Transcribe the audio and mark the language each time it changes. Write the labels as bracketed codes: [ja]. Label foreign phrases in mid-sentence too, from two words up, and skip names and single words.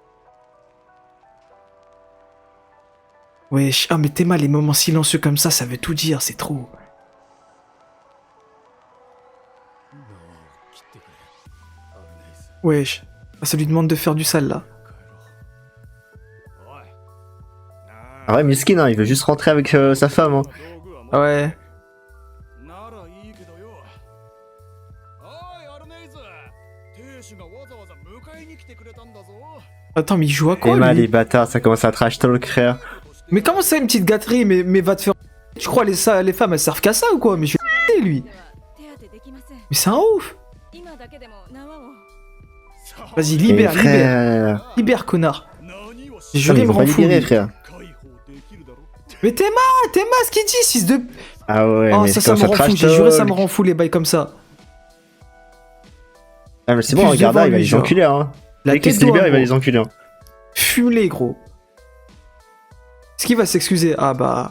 [fr] Wesh, ah mais Théma, les moments silencieux comme ça veut tout dire, c'est trop. Wesh, ah, ça lui demande de faire du sale, là. Ah ouais, miskin, hein, il veut juste rentrer avec sa femme. Hein. Ouais. [ja] ならいいけどよおいアルネイズ亭主がわざわざ迎えに来てくれたんだぞ [fr] Attends, mais il joue à quoi, Emma, lui? les bâtards, ça commence à [en] trash talk, [fr] frère. Mais comment ça, une petite gâterie? Mais va te faire... Tu crois les femmes, elles servent qu'à ça ou quoi? Mais je suis lui. [ja] 手当てできません [fr] Mais c'est un ouf. [ja] 今だけでも縄を [fr] Vas-y, Mais libère, libère. frère... Libère, connard. [ja] 何を [fr] J'ai Ah, juré, mais il ils me vont rend pas fou, libérer, lui. frère. [ja] 解放できるだろ [fr] Mais Théma, ce qu'il dit, 6 de... Ah ouais, Oh, mais ça me commence à rend fou, trash j'ai juré, ça talk. me rend fou, les bails comme ça. Ah, mais c'est bon, Plus regarde, devant il va lui, les genre. enculer, hein. La Dès qu'il tête se libère, d'oie, il va gros. les enculer. Hein. Fume-les, gros. Est-ce qu'il va s'excuser? Ah bah...